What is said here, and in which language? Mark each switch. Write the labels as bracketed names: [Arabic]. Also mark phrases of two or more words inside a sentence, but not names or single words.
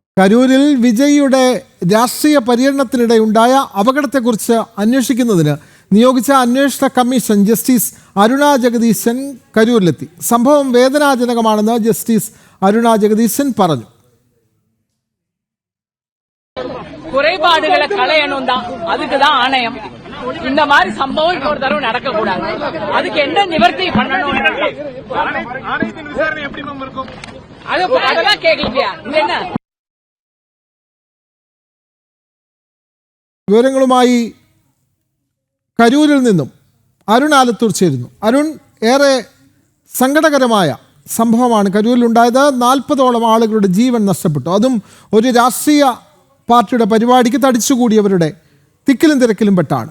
[Malayalam] കരൂരിൽ വിജയിയുടെ രാഷ്ട്രീയ പര്യടനത്തിനിടെയുണ്ടായ അപകടത്തെക്കുറിച്ച് അന്വേഷിക്കുന്നതിന് നിയോഗിച്ച അന്വേഷണ കമ്മീഷൻ ജസ്റ്റിസ് അരുണ ജഗദീശൻ കരൂരിലെത്തി. സംഭവം വേദനാജനകമാണെന്ന് ജസ്റ്റിസ് അരുണ ജഗദീശൻ പറഞ്ഞു. [Tamil] குறைபாடுகளை களையணும் தான், அதுக்குதான் ஆணையம். இந்த மாதிரி சம்பவம் இன்னொரு தடவை நடக்க கூடாது. அதுக்கு என்ன நிவர்த்தி பண்ணணும் அதெல்லாம் கேட்கலையா? என்ன [Malayalam] വിവരങ്ങളുമായി കരൂരിൽ നിന്നും അരുൺ ആലത്തൂർ ചേരുന്നു. അരുൺ, ഏറെ സങ്കടകരമായ സംഭവമാണ് കരൂരിലുണ്ടായത്. 40ഓളം ആളുകളുടെ ജീവൻ നഷ്ടപ്പെട്ടു. അതും ഒരു രാഷ്ട്രീയ പാർട്ടിയുടെ പരിപാടിക്ക് തടിച്ചുകൂടിയവരുടെ തിക്കിലും തിരക്കിലും പെട്ടാണ്.